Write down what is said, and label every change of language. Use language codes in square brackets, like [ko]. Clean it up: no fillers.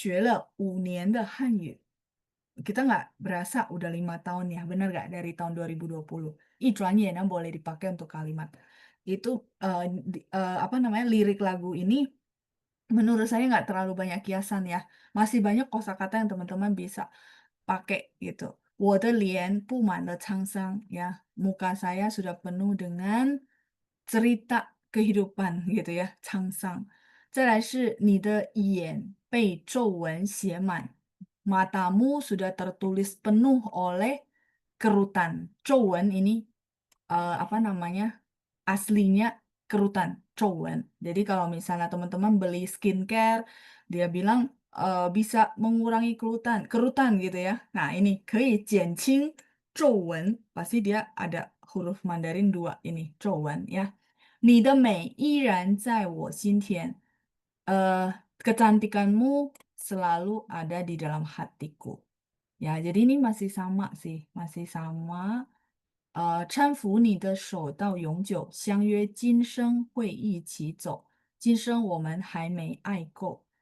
[zh] 一转眼我们已经学了5年的汉语. [id] Kita nggak berasa udah 5 tahun ya, bener nggak dari tahun 2020. 一转眼 yang boleh dipakai untuk kalimat. Itu apa namanya lirik lagu ini menurut saya nggak terlalu banyak kiasan ya. Masih banyak kosakata yang teman-teman bisa pakai gitu. [zh] 我的脸布满了沧桑 ya. [id] Muka saya sudah penuh dengan cerita kehidupan gitu ya, 沧桑. [zh] 再来是你的眼被皱纹写满. [id] Matamu sudah tertulis penuh oleh kerutan. 皱纹 ini apa namanya? Aslinya kerutan, 皱纹. Jadi kalau misalnya teman-teman beli skincare, dia bilang bisa mengurangi kerutan, kerutan gitu ya. Nah, ini [zh] 可以减轻皱纹, [id] pasti dia ada huruf Mandarin 2 ini, 皱纹 ya. [zh] 你的美依然在我心田. [id] Kecantikanmu selalu ada di dalam hatiku. Ya, jadi ini masih sama sih, masih sama. [zh] 搀扶你的手到永久，相约今生会一起走。今生我们还没爱够.